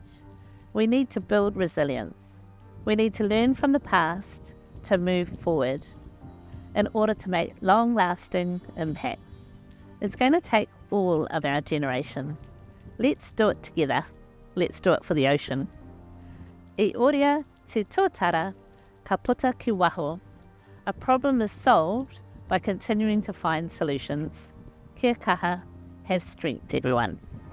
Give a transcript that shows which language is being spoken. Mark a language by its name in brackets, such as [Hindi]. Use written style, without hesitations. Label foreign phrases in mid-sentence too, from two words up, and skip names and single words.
[English] We need to build resilience. We need to learn from the past to move forward in order to make long-lasting impact. It's going to take all of our generation. Let's do it together. Let's do it for the ocean. [Māori] I oria te tuatara, ka puta ki waho. [English] A problem is solved by continuing to find solutions. [Māori] Kia kaha, [English] have strength, everyone.